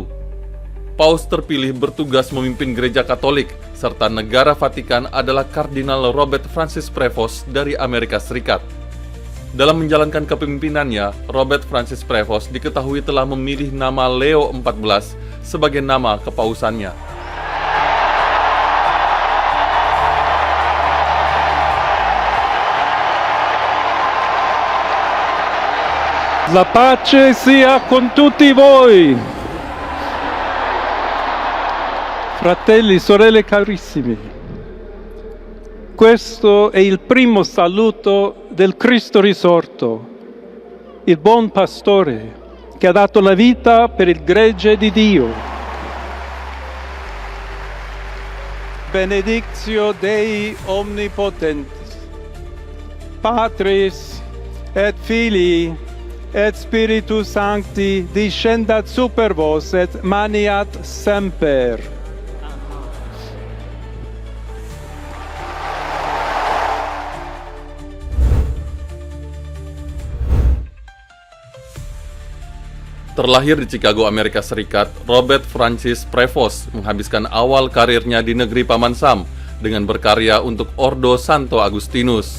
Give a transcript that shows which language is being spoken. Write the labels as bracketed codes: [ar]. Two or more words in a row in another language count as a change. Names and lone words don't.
[id] Paus terpilih bertugas memimpin Gereja Katolik serta negara Vatikan adalah Kardinal Robert Francis Prevost dari Amerika Serikat. Dalam menjalankan kepemimpinannya, Robert Francis Prevost diketahui telah memilih nama Leo XIV sebagai nama kepausannya. [it] La pace sia con tutti voi. Fratelli, sorelle carissimi, questo è il primo saluto del Cristo risorto, il buon pastore che ha dato la vita per il gregge di Dio. [la] Benedictio Dei omnipotentis, Patris et Filii et Spiritus Sancti discendat super vos et maniat semper. [id] Terlahir di Chicago, Amerika Serikat, Robert Francis Prevost menghabiskan awal karirnya di negeri Paman Sam dengan berkarya untuk Ordo Santo Agustinus.